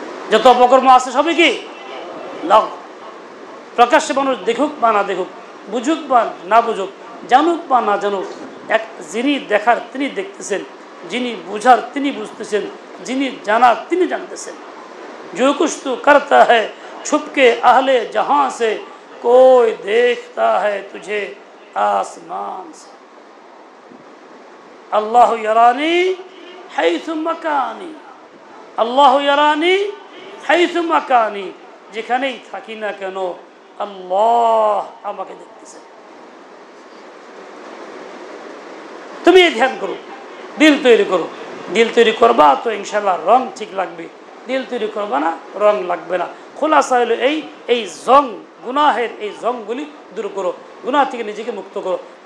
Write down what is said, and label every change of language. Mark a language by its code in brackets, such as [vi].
[bn] যত অপকর্ম আছে সবই কি লঘু। প্রকাশ্যে মানুষ দেখুক বা না দেখুক, বুঝুক বা না বুঝুক, জানুক বা না জানুক, এক যিনি দেখার তিনি দেখতেছেন, যিনি বুঝার তিনি বুঝতেছেন, যিনি জানার তিনি জানতেছেন। [hi] जो कुछ तू करता है छुप के अहले जहां से, कोई देखता है तुझे आसमान से। [ar] अल्लाह यरानी हैसु मकानी, अल्लाह यरानी हैसु मकानी। [bn] যেখানেই থাকি না কেন আল্লাহ আমাকে দেখতেছেন। তুমি এই ধ্যান করো, দিল তৈরি করো। দিল তৈরি করবা তো ইনশাআল্লাহ রং ঠিক লাগবে। দিল তৈরি করবা না, রং লাগবে না। খোলাসা হলো এই জং, গুনাহের এই জংগুলি দূর করো, গুনাহ থেকে নিজেকে মুক্ত করো।